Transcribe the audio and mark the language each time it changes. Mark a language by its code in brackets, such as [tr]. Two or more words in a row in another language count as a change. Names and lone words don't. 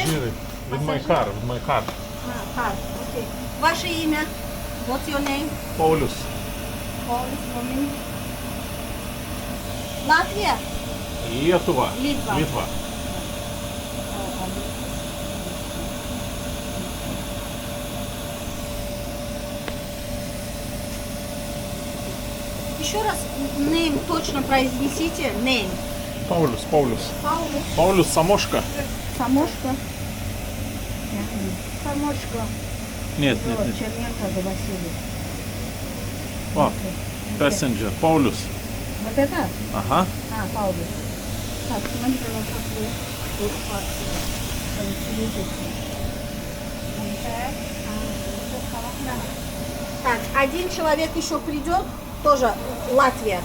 [en] With my car. Car, [ru] окей. Ваше имя? [en] What's your name? Paulius. [ru] Paulius, Roman. Латвия? [lt] Lietuva. [ru] Litva. Еще раз name точно произнесите. [en] Name. Paulius. Paulus. Paulius Samoška. [ru] Самошка. Самошка. Нет. Черненко до Василия. О, passenger. Paulius. Вот это? Ага. Paulus. Так, смотрите, ну как вы Так, один человек еще придет, тоже Латвия.